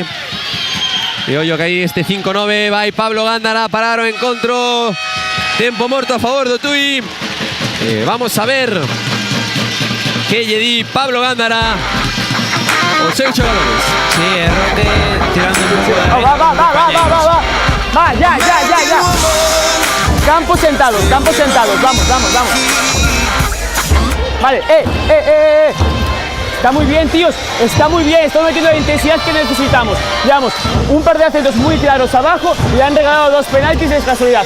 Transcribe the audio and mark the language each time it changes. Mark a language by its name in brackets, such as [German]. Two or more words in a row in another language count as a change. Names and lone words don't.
[Galician] E ollo que aí este 5-9 vai Pablo Gándara a parar o encontro. Tempo morto a favor do Tui. Vamos a ver que lle di Pablo Gándara os seus xogadores. Sí, Roque tirando un pouco de... [Spanish] Va, ya. Campos sentados, vamos. Vale, Está muy bien, tíos, estamos metiendo la intensidad que necesitamos. Llevamos un par de acentos muy claros abajo y le han regalado 2 penaltis de casualidad.